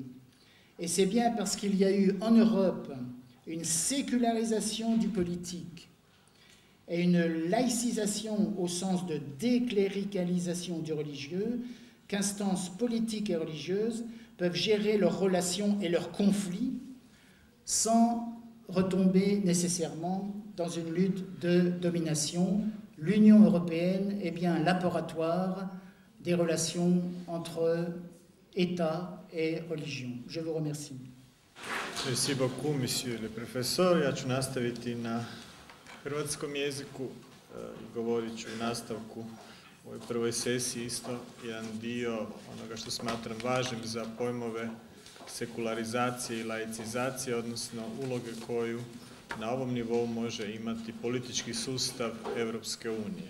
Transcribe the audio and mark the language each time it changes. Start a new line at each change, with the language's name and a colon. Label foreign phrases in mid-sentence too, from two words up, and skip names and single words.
French: Et c'est bien parce qu'il y a eu en Europe une sécularisation du politique et une laïcisation au sens de décléricalisation du religieux qu'instances politiques et religieuses peuvent gérer leurs relations et leurs conflits sans retomber nécessairement dans une lutte de domination. L'Union européenne est bien un laboratoire des relations entre État et religion. Je vous remercie. Merci beaucoup, monsieur le professeur.
Croatian: Ja ću nastaviti na hrvatskom jeziku i govorit ću u nastavku u ovoj prvoj sesiji isto jedan dio onoga što smatram važnim za pojmove sekularizacije i laicizacije, odnosno uloge koju na ovom nivou može imati politički sustav Europske unije.